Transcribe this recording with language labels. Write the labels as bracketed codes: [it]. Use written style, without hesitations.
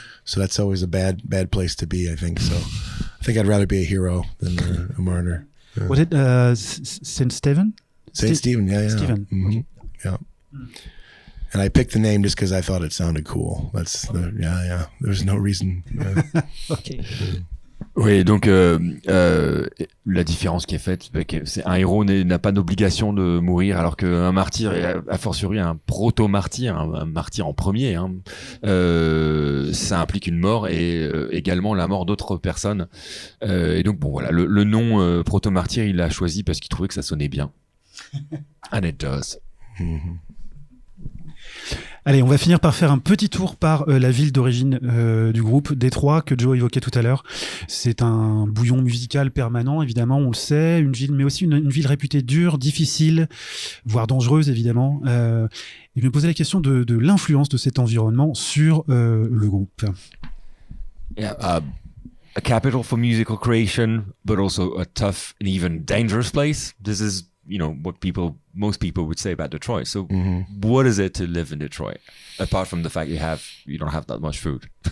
[en] So that's always a bad place to be, I think. So I think I'd rather be a hero than a martyr. Yeah. Was it Saint Stephen? Saint Stephen, yeah. Stephen. Mm-hmm. Okay. Yeah. And I picked the name just because I thought it sounded cool. Yeah. There's no reason. Yeah. Okay. [fr] Oui, donc la différence qui est faite, c'est un héros n'a pas d'obligation de mourir, alors qu'un martyr, a fortiori un proto-martyr, un martyr en premier, ça implique une mort et également la mort d'autres personnes. Et donc bon voilà, le nom proto-martyr, il l'a choisi parce qu'il trouvait que ça sonnait bien. [en] And it does. Mm-hmm. [fr] Allez, on va finir par faire un petit tour par la ville d'origine du groupe, Détroit, que Joe évoquait tout à l'heure. C'est un bouillon musical permanent, évidemment, on le sait, une ville, mais aussi une ville réputée dure, difficile, voire dangereuse, évidemment. Et je me posais la question de l'influence de cet environnement sur le groupe. [en] Yeah, a capital for musical creation, but also a tough and even dangerous place. This is what most people would say about Detroit. So What is it to live in Detroit, apart from the fact you don't have that much food?